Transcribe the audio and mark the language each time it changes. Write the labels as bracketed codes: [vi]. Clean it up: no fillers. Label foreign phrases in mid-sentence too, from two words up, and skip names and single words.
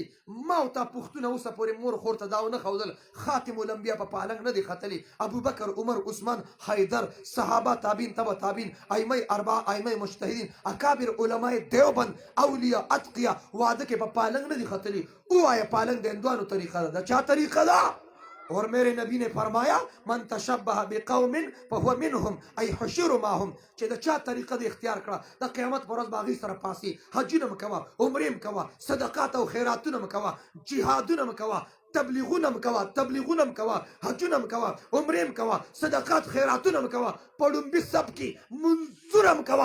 [ps] ما او تا پښتونه اوسه پورې مور خور ته دا ونه ښودل. خاتم الانبیا په پالنګ نه دی ختلی. ابوبکر، عمر، عثمان، حیدر، صحابه، تابعین، تبع تابعین، ائمه اربعه، ائمه مجتهدین، اکابر علماء دیوبند، اولیاء، اتقیا واده کې په پالنګ نه دی ختلی. ووایه پالنګ د هندوانو طریقه ده. د چا طریقه ده؟ [ur] اور میرے نبی نے فرمایا [ar] من تشبہ بقوم فهو منهم ای حشر معهم. [ps] چې د چا طریقه د اختیار کړه د قیامت پر ورځ به هغوی سره پاسي. حجونه م کوه، عمرې م کوه، صدقات او خیراتونه م کوه، جهادونه م کوه، تبلیغونه م کوه، تبلیغونه م کوه، حجونه م کوه، عمرې م کوه، صدقات خیراتونه م کوه، په ډومبي سب کې منظوره م کوه.